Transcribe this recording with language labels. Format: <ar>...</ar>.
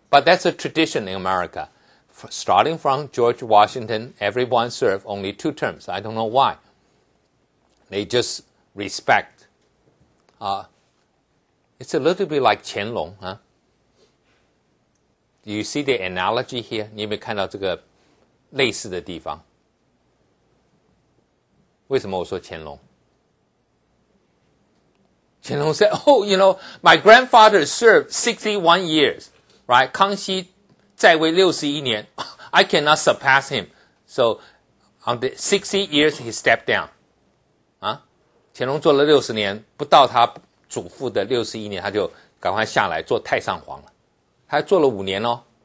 <en>But that's a tradition in America. Starting from George Washington, everyone served only 2 terms. I don't know why. They just respect. It's a little bit like 乾隆, huh? Do you see the analogy here?</en> <zh>你有没有看到这个类似的地方? 为什么我说乾隆?</zh> <en>乾隆 said, my grandfather served 61 years, right?</en> <zh>康熙在位61年,</zh> <en>I cannot surpass him. So, on the 60 years, he stepped down.</en> <zh>乾隆做了60年, 不到他祖父的61年, 他就赶快下来做太上皇了.他还做了5年哦.</zh>